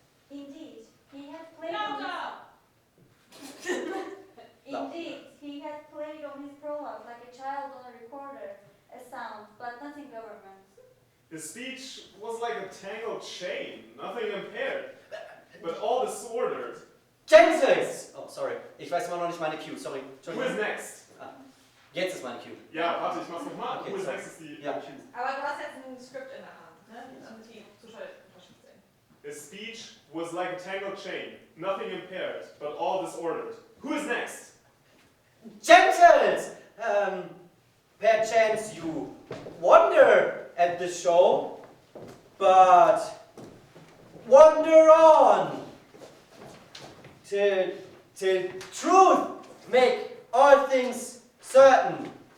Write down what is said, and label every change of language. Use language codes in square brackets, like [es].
[en] Indeed, he had played Indeed, he had played on his prologue like a child on a recorder, a sound, but nothing government. His speech was like a tangled chain, nothing impaired, but all disordered. Gentles! Oh, sorry. [de] Ich weiß immer noch nicht meine Cue, sorry. [en] Who is next? [de] Jetzt ist meine Cue. Ja, warte, ich mach's nochmal. [en] Okay, Who is sorry. next is the [de] Ja. [en] cue. [de] Aber du hast jetzt ein Skript in der Hand, ne? Damit die Zuschauer unterstützt sind. [en] His speech was like a tangled chain, nothing impaired, but all disordered. Who is next? Gentles! Perchance you wonder at the show, but wander on till truth make all things certain.